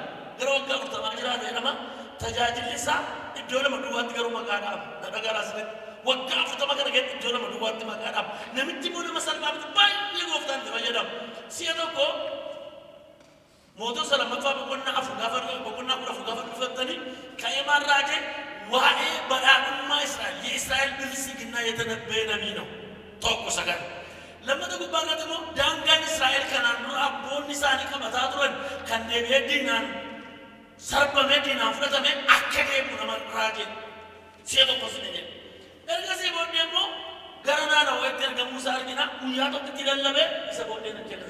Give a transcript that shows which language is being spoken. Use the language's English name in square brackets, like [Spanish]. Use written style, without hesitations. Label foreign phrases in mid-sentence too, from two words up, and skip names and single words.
[Oromo] Gara waggaa 40 jiraate jedhama. Tajaajilli isaa iddoo lama duwwaatti garuu maqaadhaaf dhagaraa asirratti waggaa 40 kana keessatti iddoo lama duwwaatti maqaadhaaf namichi immoo nama salphaatti baay'ee gooftaan itti fayyadamu. Si'a tokko mootoota lammaffaa boqonnaa afur gaafa dhufattanii ka'ee maal raajee waa'ee badhaadhummaa Israa'el [Amharic] የእስራኤል ብልጽግና የተነበየ ነቢይ ነው። [Oromo] tokko sagal lammata gubbaa irratti immoo daangaan Israa'el kanaan dura abboonni isaanii qabataa turan kan deebi'ee diinaan sarbamee diinaan fudhatamee akka deebi'u nama raajee si'a tokko sun jedhe. Ergasii booddee immoo gara naannawwaatti ergamuu isaa argina guyyaa tokkotti lallabee isa booddee nan jedha.